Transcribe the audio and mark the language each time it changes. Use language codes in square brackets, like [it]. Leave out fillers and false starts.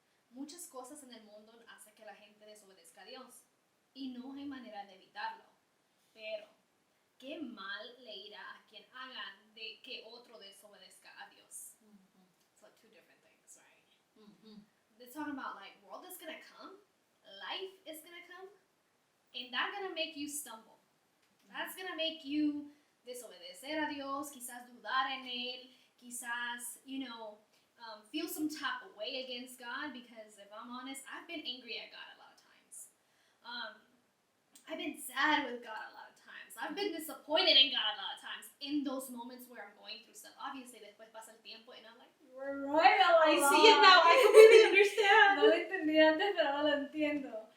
[es] Muchas cosas en el mundo hacen que la gente desobedezca a Dios, y no hay manera de evitarlo. Pero, ¿qué mal le irá a quien haga de que otro desobedezca a Dios? [en] It's like two different things, right? They're talking about like, world is gonna come, life is gonna come, and that's gonna make you stumble. That's gonna make you [es] desobedecer a Dios, quizás dudar en Él, quizás, [en] feel some type of way against God, because if I'm honest, I've been angry at God a lot of times. I've been sad with God a lot of times. I've been disappointed in God a lot of times in those moments where I'm going through stuff. Obviously, [es] después pasa el tiempo [en] and I'm like, you were right, I see it now. I completely understand. [es] No lo entendí antes, pero ahora lo entiendo.